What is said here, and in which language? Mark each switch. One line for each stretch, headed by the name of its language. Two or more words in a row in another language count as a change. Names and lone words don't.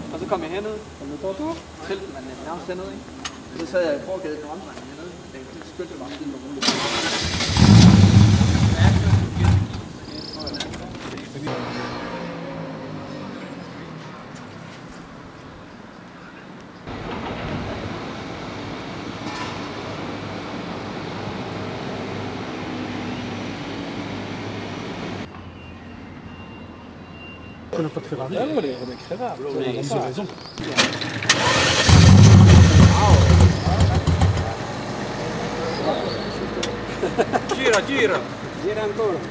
Danish: kom jeg herned. Teltet man nærmest hernede, ikke? Så sad jeg i forgaden med omdrejningen hernede. Jeg skyndte mig stille og roligt.
French: On n'a pas de Ferrari. Ah ouais, on a que Ferrari. On a raison.
Italian: Gira, gira. Gira ancora.